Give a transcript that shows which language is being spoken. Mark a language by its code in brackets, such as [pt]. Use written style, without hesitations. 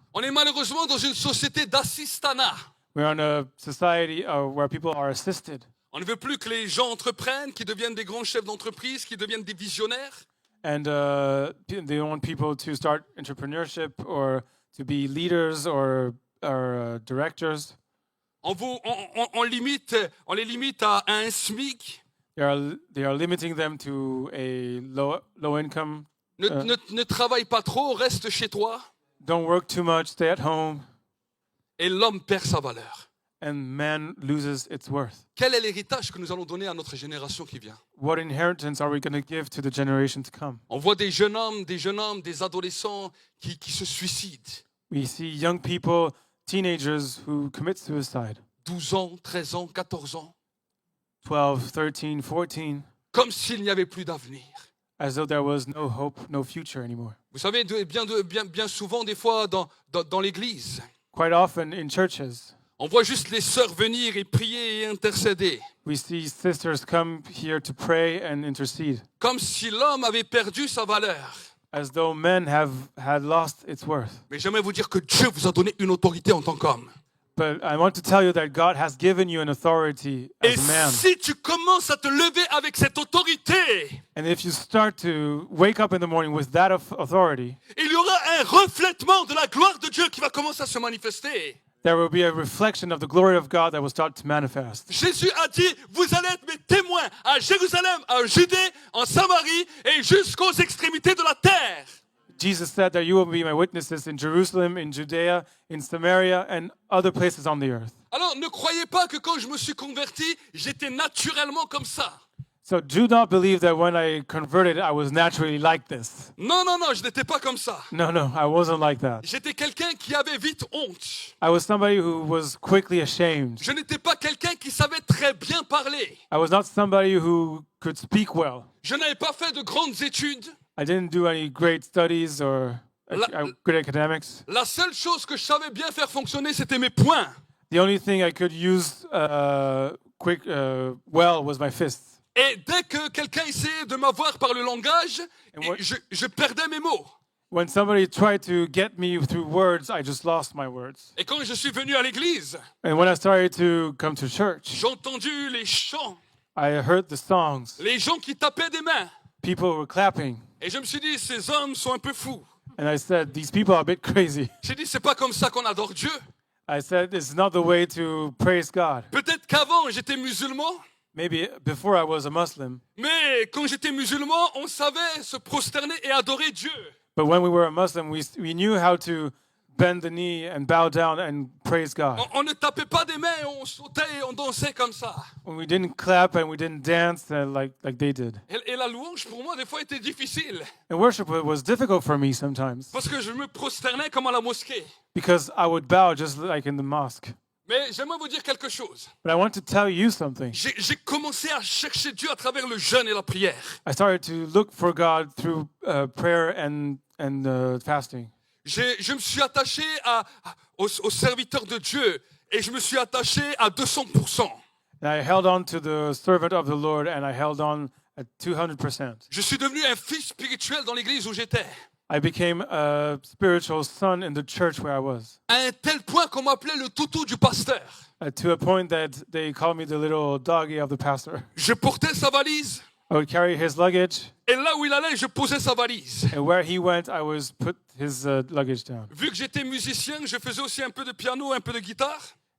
[fr] On est malheureusement dans une société d'assistanat. [en] We're in a society where people are assisted. [fr] On ne veut plus que les gens entreprennent, qu'ils deviennent des grands chefs d'entreprise, qu'ils deviennent des visionnaires. [en] And they don't want people to start entrepreneurship or to be leaders or directors. [fr] On les limite à un SMIC. [en] They are limiting them to a low income. [fr] Ne travaille pas trop, reste chez toi. [en] Don't work too much, stay at home. [fr] Et l'homme perd sa valeur. [en] And man loses its worth. [fr] Quel est l'héritage que nous allons donner à notre génération qui vient? [en] What inheritance are we going to give to the generation to come? [fr] On voit des jeunes hommes, des adolescents qui se suicident. [en] We see young people, teenagers who commit suicide. [fr] 12 ans, 13 ans, 14 ans. [en] 12, 13, 14. [fr] Comme s'il n'y avait plus d'avenir. [en] As though there was no hope, no future anymore. [fr] Vous savez, bien souvent, des fois, dans l'église, [en] Quite often in churches, [fr] on voit juste les sœurs venir et prier et intercéder. [en] we see sisters come here to pray and intercede, [fr] Comme si l'homme avait perdu sa valeur. [en] as though men had lost its worth. [fr] Mais j'aimerais vous dire que Dieu vous a donné une autorité en tant qu'homme. [en] But I want to tell you that God has given you an authority [fr] Et [en] as a man. [fr] si tu commences à te lever avec cette autorité, [en] And if you start to wake up in the morning with that authority, [fr] il y aura un reflètement de la gloire de Dieu qui va commencer à se manifester. [en] there will be a reflection of the glory of God that will start to manifest. [fr] Jésus a dit, vous allez être mes témoins à Jérusalem, en Judée, en Samarie et jusqu'aux extrémités de la terre. [en] Jesus said that you will be my witnesses in Jerusalem, in Judea, in Samaria, and other places on the earth. [fr] Alors ne croyez pas que quand je me suis converti, j'étais naturellement comme ça. [en] So do not believe that when I converted, I was naturally like this. [fr] Non, non, non, je n'étais pas comme ça. [en] No, I wasn't like that. [fr] J'étais quelqu'un qui avait vite honte. [en] I was somebody who was quickly ashamed. [fr] Je n'étais pas quelqu'un qui savait très bien parler. [en] I was not somebody who could speak well. [fr] Je n'avais pas fait de grandes études. [en] I didn't do any great studies or good academics. [fr] La seule chose que je savais bien faire fonctionner, c'était mes poings. [en] The only thing I could use well was my fists. [fr] Et dès que quelqu'un essayait de m'avoir par le langage, je perdais mes mots. [en] When somebody tried to get me through words, I just lost my words. [fr] Et quand je suis venu à l'église, [en] And when I started to come to church, [fr] j'ai entendu les chants, [en] I heard the songs. [fr] les gens qui tapaient des mains. [en] People were clapping. [fr] Et je me suis dit, ces hommes sont un peu fous. [en] And I said, these people are a bit crazy. [fr] J'ai dit, c'est pas comme ça qu'on adore Dieu. [en] I said, it's not the way to praise God. [fr] Peut-être qu'avant, j'étais musulman. [en] Maybe before I was a Muslim. [fr] Mais quand j'étais musulman, on savait se prosterner et adorer Dieu. [en] But when we were a Muslim, we knew how to bend the knee and bow down and praise God. [fr] On ne tapait pas des mains, on sautait et on dansait comme ça. [en] We didn't clap and we didn't dance like they did. [fr] Et la louange, pour moi, des fois, était difficile. [en] And worship was difficult for me sometimes [fr] Parce que je me prosternais comme à la mosquée. [en] because I would bow just like in the mosque. [fr] Mais j'aimerais vous dire quelque chose. [en] But I want to tell you something. [fr] J'ai commencé à chercher Dieu à travers le jeûne et la prière. [en] I started to look for God through prayer and fasting. [fr] Je me suis attaché au serviteur de Dieu et je me suis attaché à 200%. [en] And I held on to the servant of the Lord and I held on at 200%. [fr] Je suis devenu un fils spirituel dans l'église où j'étais. [en] I became a spiritual son in the church where I was. [fr] À un tel point qu'on m'appelait le toutou du pasteur. [en] To a point that they called me the little doggy of the pastor. [fr] Je portais sa valise. [en] I would carry his luggage. [fr] Et là où il allait, je posais sa valise. [en] And where he went, I was put his luggage down. [fr] Vu que j'étais musicien, je faisais aussi un peu de piano, un peu de guitare.